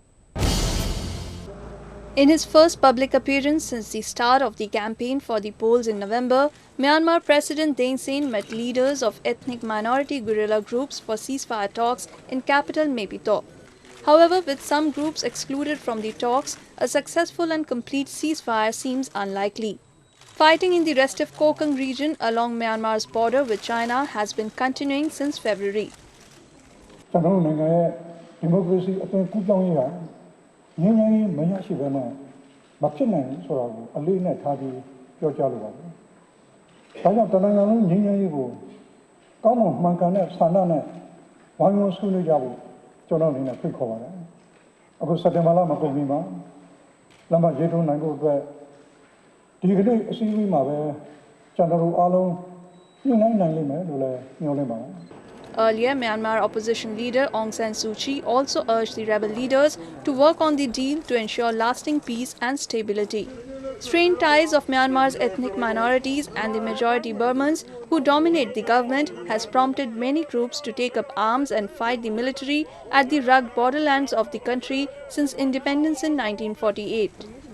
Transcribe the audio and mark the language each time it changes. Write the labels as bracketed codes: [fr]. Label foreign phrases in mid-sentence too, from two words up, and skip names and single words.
[en] In his first public appearance since the start of the campaign for the polls in November, Myanmar President Thein Sein met leaders of ethnic minority guerrilla groups for ceasefire talks in capital Naypyidaw. However, with some groups excluded from the talks, a successful and complete ceasefire seems unlikely. Fighting in the restive Kokang region along Myanmar's border with China has been continuing since February. [my] ကျွန်တော်နိုင်ငံရဲ့ဒီမိုကရေစီအသွင်ကူးပြောင်းရေးဟာငြိမ်းချမ်းရေးမရရှိဘဲနဲ့မဖြစ်နိုင်ဘူးဆိုတာကိုအလေးနဲ့ထားပြီးပြောကြားလိုပါတယ်။ဒါကြောင့်တနိုင်ငံလုံးငြိမ်းချမ်းရေးကိုကောင်းမွန်မှန်ကန်တဲ့ဆန္ဒနဲ့ဝိုင်းဝန်းဆွေးနွေးကြဖို့ကျွန်တော်အနေနဲ့ဖိတ်ခေါ်ပါတယ်။အခုစက်တင်ဘာလမကုန်မီမှာလက်မှတ်ရေးထိုးနိုင်ဖို့အတွက်ဒီကနေ့အစည်းအဝေးမှာပဲကျွန်တော်တို့အားလုံးညှိနှိုင်းနိုင်လိမ့်မယ်လို့လည်းမျှော်လင့်ပါတယ်။ [en] Earlier, Myanmar opposition leader Aung San Suu Kyi also urged the rebel leaders to work on the deal to ensure lasting peace and stability. Strained ties of Myanmar's ethnic minorities and the majority Burmans who dominate the government has prompted many groups to take up arms and fight the military at the rugged borderlands of the country since independence in 1948.